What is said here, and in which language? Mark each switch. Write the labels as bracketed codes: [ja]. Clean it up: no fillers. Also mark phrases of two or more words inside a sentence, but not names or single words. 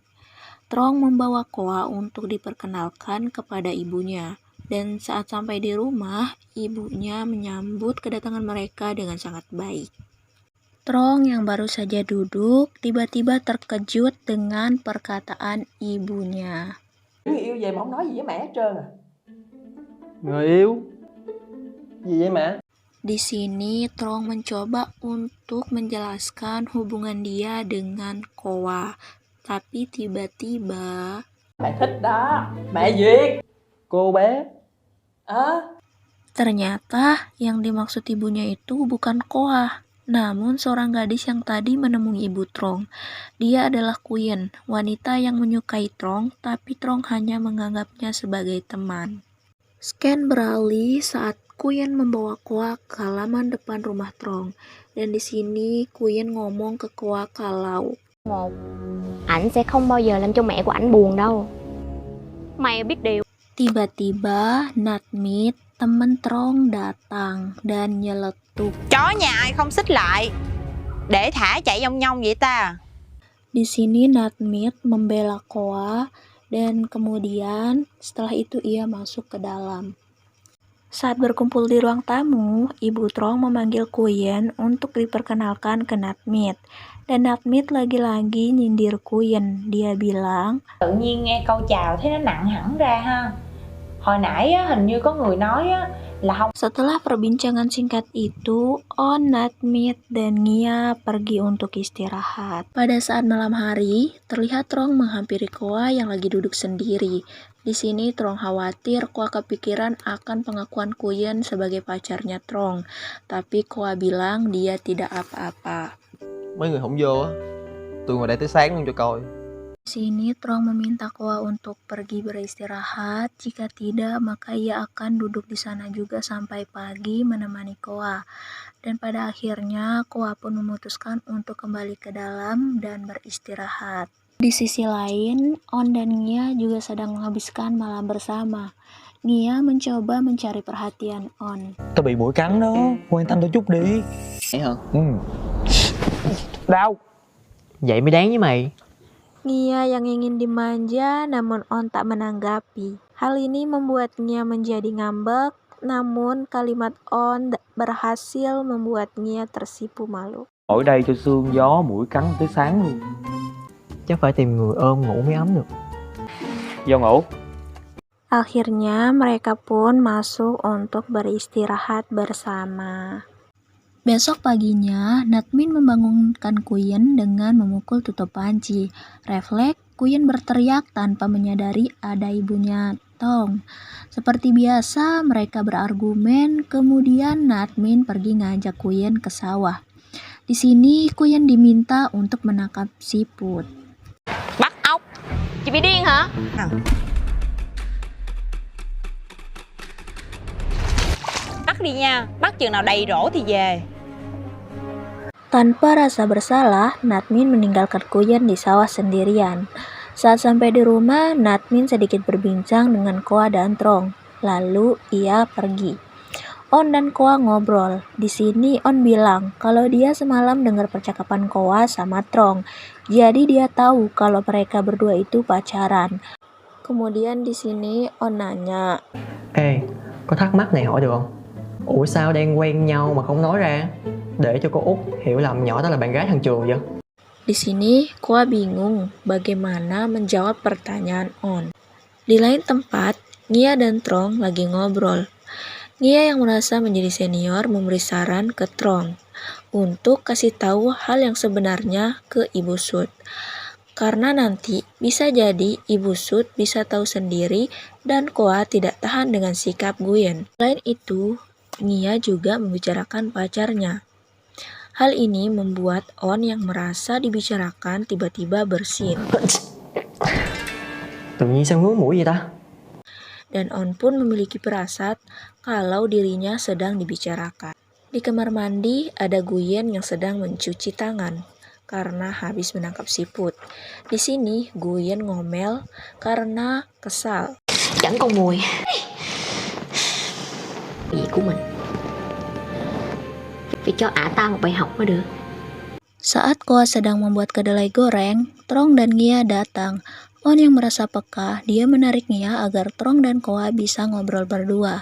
[id] Trong membawa Koa untuk diperkenalkan kepada ibunya. Dan saat sampai di rumah, ibunya menyambut kedatangan mereka dengan sangat baik. Trong yang baru saja duduk tiba-tiba terkejut dengan perkataan ibunya. [vi] Người yêu về mà không nói gì với mẹ hết trơn à? Người yêu? Gì vậy mẹ? [id] Di sini Trong mencoba untuk menjelaskan hubungan dia dengan Koa, tapi tiba-tiba [vi] Mẹ thích đó, mẹ duyệt. Cô bé? [id] ternyata yang dimaksud ibunya itu bukan Koa, namun seorang gadis yang tadi menemui ibu Trong. Dia adalah Queen, wanita yang menyukai Trong, tapi Trong hanya menganggapnya sebagai teman. Scan beralih saat Queen membawa Koa ke halaman depan rumah Trong, dan di sini Queen ngomong ke Koa kalau [vi] ảnh sẽ không bao giờ làm cho mẹ của ảnh buồn đâu. Mày biết điều. [id] tiba-tiba Natmit, teman Trong datang dan nyeletuk. [vi] Chó nhà ai không xích lại để thả chạy nhong nhong vậy ta? [id] Di sini Natmit membela Koa dan kemudian setelah itu ia masuk ke dalam. Saat berkumpul di ruang tamu, Ibu Trong memanggil Queen untuk diperkenalkan ke Natmit. Dan Natmit lagi-lagi nyindir Queen. Dia bilang, [vi] Tự nhiên nghe câu chào thấy nó nặng hẳn ra ha. Hồi nãy á, hình như có người nói á, là không. [id] Setelah perbincangan singkat itu, On, Natmit, dan Nia pergi untuk istirahat. Pada saat malam hari, terlihat Trong menghampiri Koa yang lagi duduk sendiri. Di sini Trong khawatir Koa kepikiran akan pengakuan Queen sebagai pacarnya Trong. Tapi Koa bilang dia tidak apa-apa. [vi] Mấy người không vô á, tôi ngồi đây tới sáng luôn cho coi. [id] Di sini Trong meminta Koa untuk pergi beristirahat. Jika tidak, maka ia akan duduk di sana juga sampai pagi menemani Koa. Dan pada akhirnya Koa pun memutuskan untuk kembali ke dalam dan beristirahat. Di sisi lain, On dan Nia juga sedang menghabiskan malam bersama. Nia mencoba mencari perhatian On. [vi] Tao bị muỗi cắn đó, quan tâm tao chút đi. Vậy hả? Đau. Vậy mới đáng với mày. [id] Nia yang ingin dimanja, namun On tak menanggapi. Hal ini membuat Nia menjadi ngambek, namun kalimat On berhasil membuat Nia tersipu malu. [vi] Ở đây cho sương gió muỗi cắn tới sáng luôn. Chắc phải tìm người ôm ngủ mới ấm được. Vô ngủ. [id] Akhirnya mereka pun masuk untuk beristirahat bersama. Besok paginya, Natmin membangunkan Queen dengan memukul tutup panci. Refleks, Queen berteriak tanpa menyadari ada ibunya Trong. Seperti biasa, mereka berargumen, kemudian Natmin pergi ngajak Queen ke sawah. Di sini, Queen diminta untuk menangkap siput. [vi] Bắt ốc. Chị bị điên hả? Bắt đi nha, bắt chừng nào đầy rổ thì về. [id] Tanpa rasa bersalah, Natmin meninggalkan Queen di sawah sendirian. Saat sampai di rumah, Natmin sedikit berbincang dengan Koa dan Trong. Lalu ia pergi. On dan Koa ngobrol. Di sini On bilang kalau dia semalam dengar percakapan Koa sama Trong. Jadi dia tahu kalau mereka berdua itu pacaran. Kemudian di sini On nanya, [vi] Ê, có thắc mắc này hỏi được không? Ủa sao đang quen nhau mà không nói ra? Để cho cô Út hiểu lầm nhỏ đó là bạn gái thằng Trường vậy? [id] Di sini Koa bingung bagaimana menjawab pertanyaan On. Di lain tempat, Nia dan Trong lagi ngobrol. Nia yang merasa menjadi senior memberi saran ke Trong untuk kasih tahu hal yang sebenarnya ke Ibu Sud. Karena nanti bisa jadi Ibu Sud bisa tahu sendiri dan Koa tidak tahan dengan sikap Guyen. Selain itu, Nia juga membicarakan pacarnya. Hal ini membuat On yang merasa dibicarakan tiba-tiba bersin. [vi] Tự nhiên sao ngứa mũi vậy ta? [id] Dan On pun memiliki firasat kalau dirinya sedang dibicarakan. Di kamar mandi ada Guyen yang sedang mencuci tangan karena habis menangkap siput. Di sini Guyen ngomel karena kesal. [vi] Chẳng con mồi gì của mình. Phải cho ả ta một bài học mới được. [id] Saat Koa sedang membuat kedelai goreng, Trong dan Ngia datang. On yang merasa peka, dia menarik Nia agar Trong dan Koa bisa ngobrol berdua.